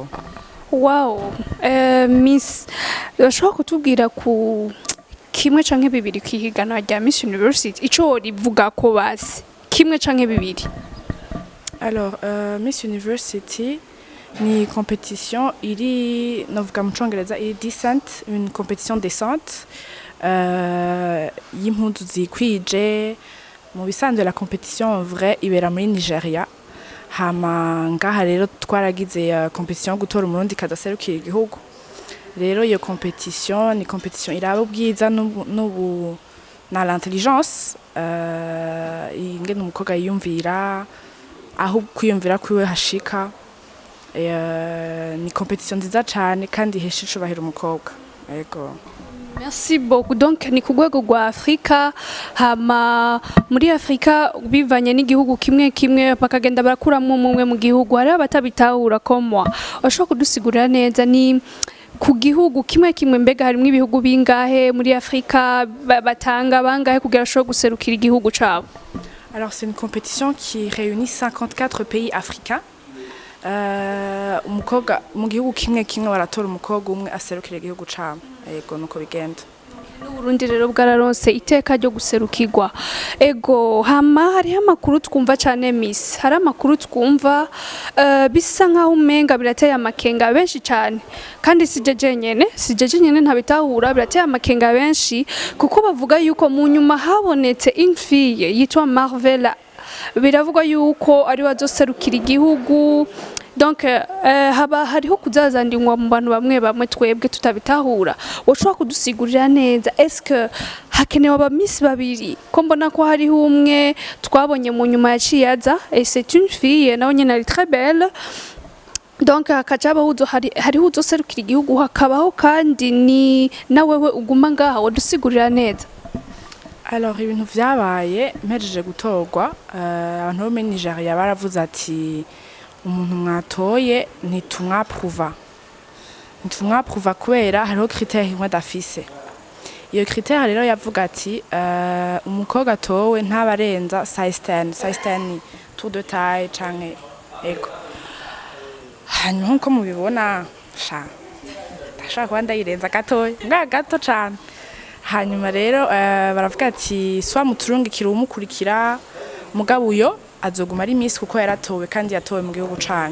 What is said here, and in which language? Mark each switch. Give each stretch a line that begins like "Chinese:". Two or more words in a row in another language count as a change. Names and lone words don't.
Rundi: Wow, Miss, urashobora kutubwira ku kimwe canke bibiri kihigana rya Miss University, ico rivuga ko basi kimwe canke bibiri? Alors Miss University ni compétition iri novuga mu Congereza iri decent,
French: une compétition décente
Rundi: y'impundu zikwije. Mu bisanzwe
French: la compétition vrai
Rundi: ibera muri Nigeria. Hama ngaha rero twaragize compétition yo gutora umurundi kadaserukira igihugu. Rero iyo compétition ni compétition iraba ubwiza n'ubu na l'intelligence, ingene umukobwa yiyumvira, aho kwiyumvira kwiwe hashika. Ni compétition nziza cyane kandi ihesha icubahiro umukobwa. Yego.
French: Merci beaucoup.
Rundi: Donc ni ku rwego rwa Afrika, hama muri Afrika bivanye n'igihugu kimwe bakagenda barakuramwo umwe mu gihugu, hari abatabitahura ko moi. Ashobora kudusigurira neza ni ku gihugu kimwe mbega harimo ibihugu bingahe muri Afrika batanga bangahe kugira ashobora guserukira igihugu cabo?
French: Alors c'est une compétition qui réunit 54 pays africains.
Rundi: Umukobwa mu gihugu kimwe baratora umukobwa umwe aserukira igihugu cabo. Ego nuko bigenda. N'Uburundi rero bwararonse iteka ryo guserukirwa. Ego hama hariho amakuru twumva cyane Miss, hari amakuru twumva bisa nkaho umenga birateye amakenga benshi cyane, kandi sijeje nyene ntabitahura, birateye amakenga benshi kuko bavuga yuko mu nyuma habonetse infille yitwa Marvella, biravugwa yuko ari wazoserukira igihugu. donc haba hariho kuzazandingwa mu bantu bamwe bamwe twebwe tutabitahura woshobora kudusigurira neza est-ce hakenewe aba Miss babiri ko mbona ko hariho umwe twabonye mu nyuma ya Ciyaza
French: et c'est une fille
Rundi: nawe nyene ari
French: très belle
Rundi: donc hakajaba hariho uzoserukira igihugu hakabaho kandi ni nawewe uguma ngaha wodusigurira neza. Alors ibintu vyabaye mpejeje gutorwa abantu bo muri Nigeria baravuze ati umuntu mwatoye ntitumwapruva kubera hariho critère imwe dafise. Iyo critère rero yavuga ati umukobwa atowe ntabarenza size 10 ni
French: tour de taille
Rundi: canke ego. Hanyuma nko mubibona ndashaka kuba ndayirenza gatoya gato cane. Hanyuma rero baravuga ati swa muturungikira umukurikira mugabo uyo azoguma ari Miss kuko yaratowe kandi yatowe mu gihugu canyu.